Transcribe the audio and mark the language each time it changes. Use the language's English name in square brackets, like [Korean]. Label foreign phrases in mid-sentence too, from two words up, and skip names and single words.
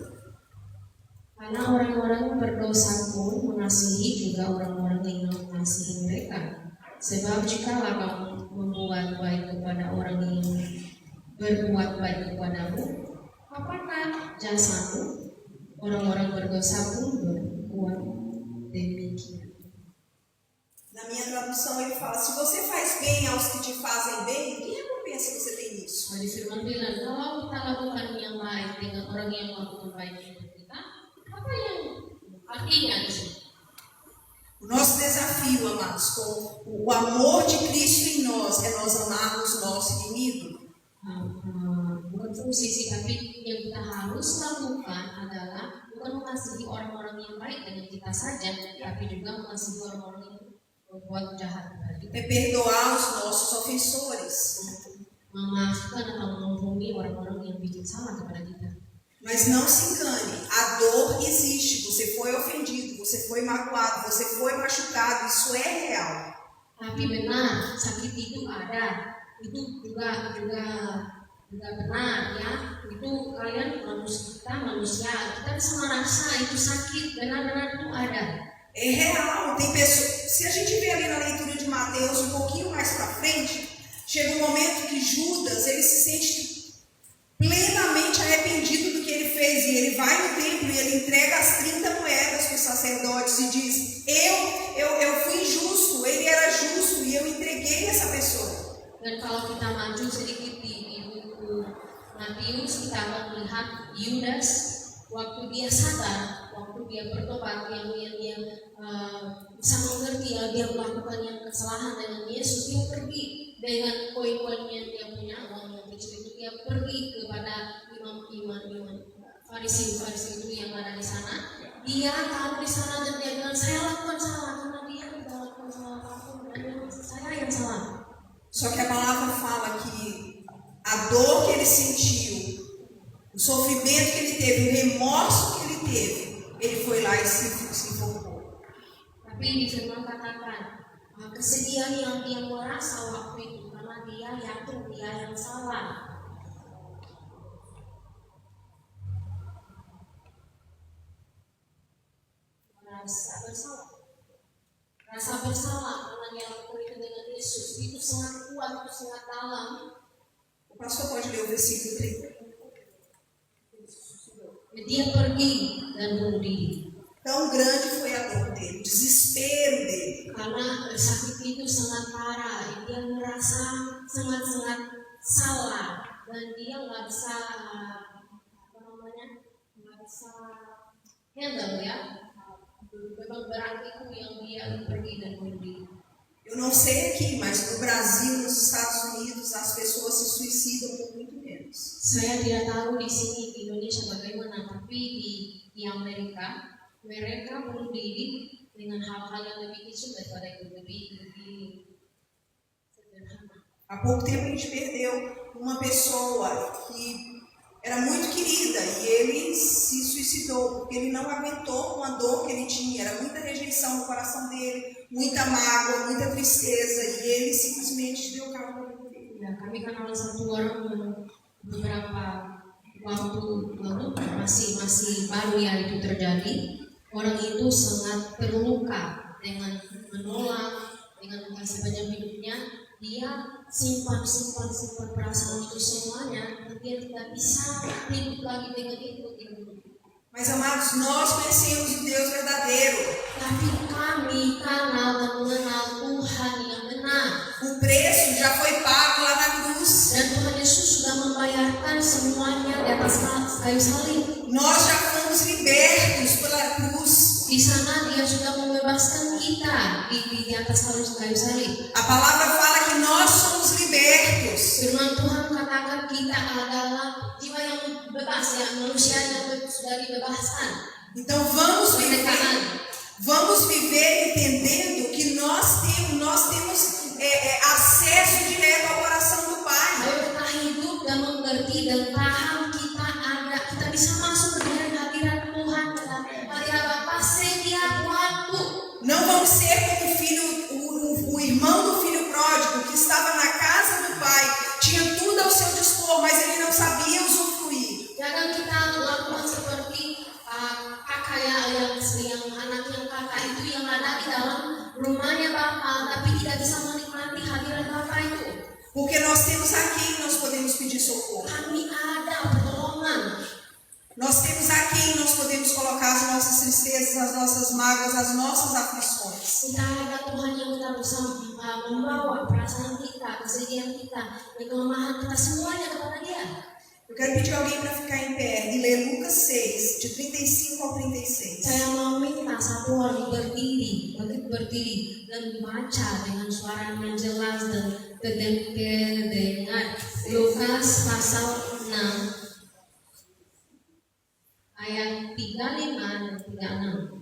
[Indonesian] Karena orang-orang berdosa pun mengasihi juga orang-orang yang mengasihi mereka. Sebab jikalau kamu membuat baik kepada orang yang berbuat baik kepadamu, apakah jasamu? Orang-orang berdosa pun berbuat demikian. [Portuguese] Na minha tradução ele fala, se você faz bem aos que te fazem bem, que recompensa você tem nisso? [Indonesian] Jadi firman bilang, kalau kita lakukan yang baik dengan orang yang melakukan baik untuk kita, apa yang artinya di sini? [Portuguese] O nosso desafio, amados, com o amor de Cristo em nós, é nós amarmos o nosso inimigo. [Indonesian] Bukan fungsi sih, tapi yang kita harus lakukan adalah bukan mengasihi orang-orang yang baik dengan kita saja, tapi juga mengasihi orang-orang yang berbuat jahat kepada kita. [Portuguese] É perdoar os nossos ofensores. [Indonesian] Memaafkan atau mengampuni orang-orang yang bikin salah kepada kita. [Portuguese] Mas não se engane, a dor existe, você foi ofendido, você foi magoado, você foi machucado, isso é real. [Indonesian] Tapi benar, sakit itu ada, itu juga benar ya. Itu kalian manusia, kita bisa merasa itu sakit, benar-benar itu ada. [Portuguese] É real, tem pessoas. Se a gente ver ali na leitura de Mateus um pouquinho mais para frente, chega um momento que Judas ele se sente plenamente arrependido do que ele fez e ele vai no templo e ele entrega as 30 moedas para os sacerdotes e diz: eu fui injusto, ele era justo e eu entreguei essa pessoa. [Indonesian] Dan kalau kita maju sedikit di buku Matius, kita akan melihat Yudas waktu dia sadar, waktu dia bertobat, yang dia bisa mengerti dia melakukan yang kesalahan dengan Yesus, dia pergi dengan koin-koin yang dia punya, uang yang kecil itu, dia pergi kepada imam Farisi itu yang ada di sana. Dia tahu di sana dan dia bilang, saya lakukan salah karena dia tidak lakukan salah apapun dan saya yang salah. [Portuguese] Só que a palavra fala que a dor que ele sentiu, o sofrimento que ele teve, o remorso que ele teve, ele foi lá e se enforcou. [Indonesian] Tapi di firman katakan kesedihan yang dia merasa waktu itu karena dia yakin dia yang salah. Rasa bersalah karena dia lakukan itu dengan Yesus itu sangat kuat, itu sangat dalam. [Portuguese] O pastor pode ler o versículo 30. [Indonesian] Dia pergi dan bunuh diri. [Portuguese] Tão grande foi a dor dele, o desespero dele. [Indonesian] Karena sakit itu sangat parah, dia merasa sangat-sangat salah dan dia nggak bisa nggak bisa handle ya. Memang berat itu yang dia pergi dan bunuh diri. [Portuguese] Eu não sei aqui, mas no Brasil, nos Estados Unidos, as pessoas se suicidam por muito menos. [Indonesian] Saya tidak tahu di sini di Indonesia bagaimana, tapi di Amerika mereka bunuh diri dengan hal-hal yang lebih kecil daripada itu, lebih sederhana. [Portuguese] Há pouco tempo a gente perdeu uma pessoa que era muito querida e ele se suicidou porque ele não aguentou com a dor que ele tinha. Era muita rejeição no coração dele, muita mágoa, muita tristeza e ele simplesmente deu cabo da vida dele. [Indonesian] Ya, kami kenal satu orang beberapa waktu lalu masih baru ya itu terjadi, orang itu sangat terluka dengan menolak, dengan sepanjang hidupnya dia simpan perasaan itu semuanya, dan dia tidak bisa hidup lagi dengan itu. [Portuguese] Mas amados, nós conhecemos o Deus verdadeiro. [Indonesian] Tapi kami kenal dan mengenal Tuhan yang benar. [Portuguese] O preço já foi pago lá na cruz. [Indonesian] Dan Tuhan Yesus sudah membayarkan semuanya di atas kayu salib. [Portuguese] Nós já fomos libertos pela cruz. [Indonesian] Di sana dia sudah membebaskan kita di atas kayu salib. [Portuguese] A palavra fala que nós somos libertos. [Indonesian] Firman Tuhan katakan kita adalah jiwa yang bebas, ya, manusia yang sudah dibebaskan. [Portuguese] Então vamos viver entendendo que nós temos acesso direto ao coração do Pai. [Indonesian] Ayo kita hidup dan mengerti dan paham kita bisa masuk ke hadirat Tuhan, hadirat Bapa setiap waktu. [Portuguese] Não vamos ser como o irmão do filho pródigo que estava na casa do pai, tinha tudo ao seu dispor, mas ele não sabia usufruir. [Indonesian] Jangan kita lakukan seperti kakak yang anak yang kakak itu yang ada di dalam rumahnya Bapa, tapi tidak bisa menikmati hadirat Bapa itu. [Portuguese] Porque nós temos a quem nós podemos pedir socorro. [Indonesian] Kami ada pertolongan. [Portuguese] Nós temos a quem nós podemos colocar as nossas tristezas, as nossas mágoas, as nossas aflições. [Indonesian] Kita ada Tuhan yang kita bisa membawa perasaan kita, kesedihan kita, kelemahan kita semuanya kepada Dia. [Portuguese] Eu quero pedir alguém para ficar em pé e ler Lucas 6, de 35 ao 36. [Indonesian] Saya mau minta satu orang berdiri dan baca dengan suara yang jelas dan terdengar. Lukas pasal 6 ayat 35 dan 36.